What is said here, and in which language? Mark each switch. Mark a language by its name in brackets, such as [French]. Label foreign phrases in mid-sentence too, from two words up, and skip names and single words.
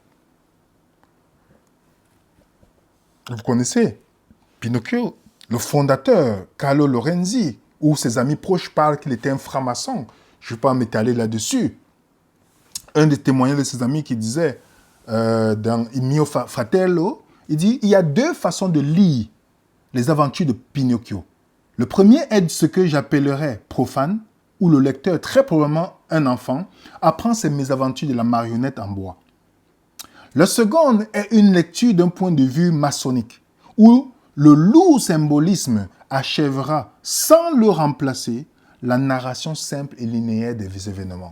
[French] Vous connaissez Pinocchio, le fondateur, Carlo Lorenzi, où ses amis proches parlent qu'il était un franc-maçon. Je ne vais pas m'étaler là-dessus. Un des témoignages de ses amis qui disait, dans Il mio fratello, il dit, il y a deux façons de lire les aventures de Pinocchio. Le premier est ce que j'appellerais profane, où le lecteur, très probablement un enfant, apprend ses mésaventures de la marionnette en bois. La seconde est une lecture d'un point de vue maçonnique, où le lourd symbolisme achèvera, sans le remplacer, la narration simple et linéaire des événements.